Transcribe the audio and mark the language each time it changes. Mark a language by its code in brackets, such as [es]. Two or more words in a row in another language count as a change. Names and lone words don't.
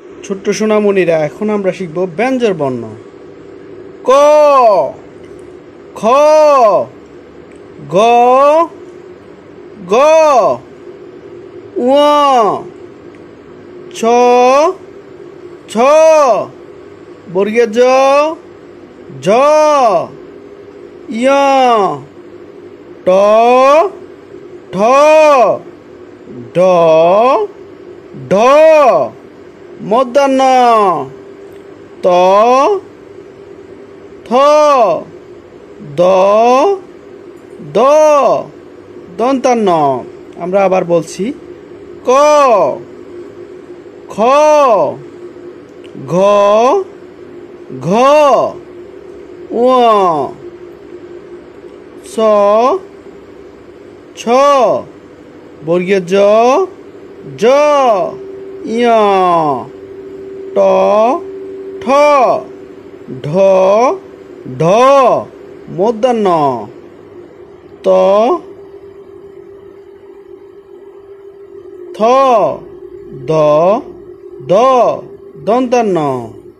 [bn] ছোট্ট সোনামণিরা, এখন আমরা শিখব ব্যঞ্জন বর্ণ। ক, খ, গ, গ, ঙ, ছ, ছ, বর্গীয় জ, ঝ, ঞ, ট, ঠ, ড, ঢ, মূর্ধন্য ত, থ, দ, দ, দন্তান্ন। আমরা আবার বলছি ক, খ, ঘ, ঘ, ঙ, ছ, ছ, বর্গীয় জ, ঝ, ঞ, ট, ঠ, ঢ, ঢ, মূর্ধন্য ত, থ, দ, দ, দন্তান্ন।